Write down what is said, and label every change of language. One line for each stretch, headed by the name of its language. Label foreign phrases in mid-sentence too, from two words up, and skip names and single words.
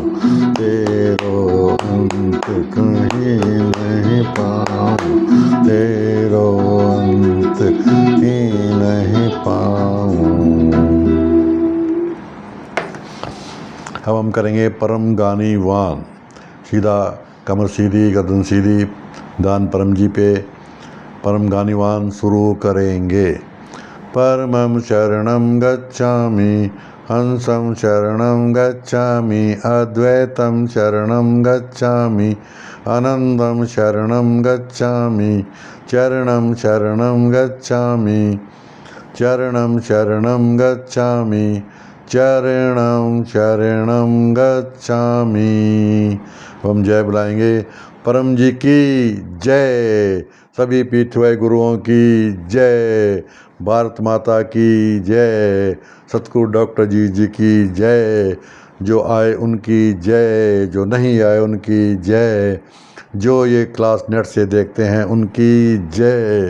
Hindi: तेरो अंत कहीं नहीं पाऊं, तेरो अंत ही नहीं पाऊं। अब हम करेंगे परम गानी वान। सीधा कमर सीधी, गर्दन सीधी, दान परम जी पे परम गानीवान शुरू करेंगे।
Sanskrit: परमं शरणं गच्छामि, हंसं शरणं गच्छामि, अद्वैतं शरणं गच्छामि, आनंदं शरणं गच्छामि, चरणं शरणं गच्छामि, चरणं शरणं गच्छामि, चरणं शरणं गच्छामि।
Hindi: हम जय बुलाएंगे। परम जी की जय, सभी पीठवाई गुरुओं की जय, भारत माता की जय, सतगुरु डॉक्टर जी की जय। जो आए उनकी जय, जो नहीं आए उनकी जय, जो ये क्लास नेट से देखते हैं उनकी जय।